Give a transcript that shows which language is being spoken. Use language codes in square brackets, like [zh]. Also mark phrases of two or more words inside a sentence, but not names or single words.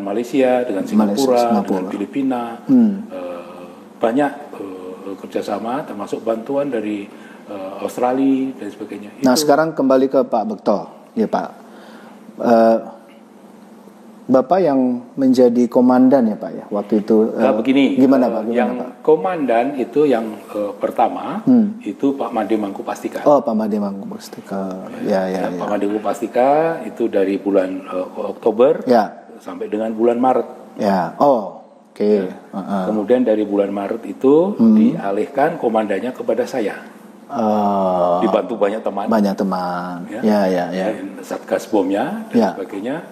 [id] Malaysia, dengan Singapura, dengan Filipina. Banyak kerjasama, termasuk bantuan dari Australia dan sebagainya. Nah sekarang kembali ke Pak Bekto, ya Pak. Bapak yang menjadi komandan ya Pak ya waktu itu. Begini, gimana Pak? Komandan itu yang pertama itu Pak Made Mangku Pastike. Pak Made Mangku Pastike. Pak Made Mangku Pastike itu dari bulan Oktober sampai dengan bulan Maret. Kemudian dari bulan Maret itu dialihkan komandannya kepada saya. Dibantu banyak teman. Satgas Bomnya dan sebagainya.